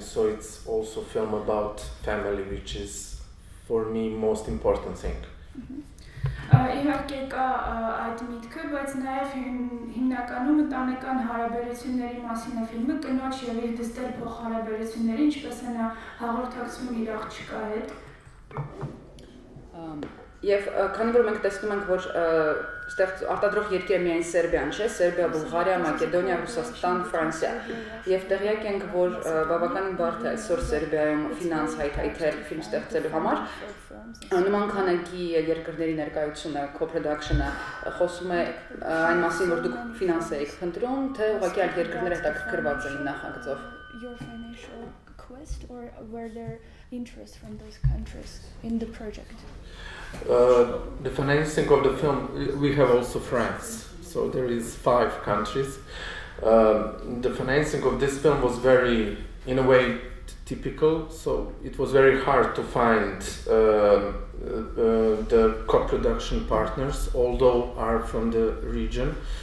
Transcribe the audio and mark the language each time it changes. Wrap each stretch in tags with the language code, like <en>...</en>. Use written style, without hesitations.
<en>So it's also a film about family, which is for me most important thing.</en> <hy>Իհարկե կա այդ միտքը, բայց նաև հիմնականում ընտանեկան հարաբերությունների մասին է ֆիլմը, կնոջ եւ իր դստեր փոխհարաբերությունների, ինչպես է նա հաղորդակցում իր աղջկա հետ։ Եվ քանի որ մենք տեսնում ենք, որ այստեղ արտադրող երկիրը միայն Սերբիան չէ, Սերբիա, Բուլղարիա, Մակեդոնիա, Ռուսաստան, Ֆրանսիա, եւ տեղյակ ենք, որ բավականին բարդ է այսօր Սերբիայում ֆինանս հայթայթել ֆիլմ ստեղծելու համար։ Նման քանակի երկրների ներկայությունը, co-production-ը խոսում է այն մասին, որ դուք ֆինանս եք փնտրում, թե ուղղակի այլ երկրներ հետաքրքրված էին նախագծով։</hy> <en>Your financial quest, or were there interest from those countries in the project? The financing of the film, we have also France, so there is 5 countries. The financing of this film was very, in a way, typical, so it was very hard to find the co-production partners, although are from the region.</en>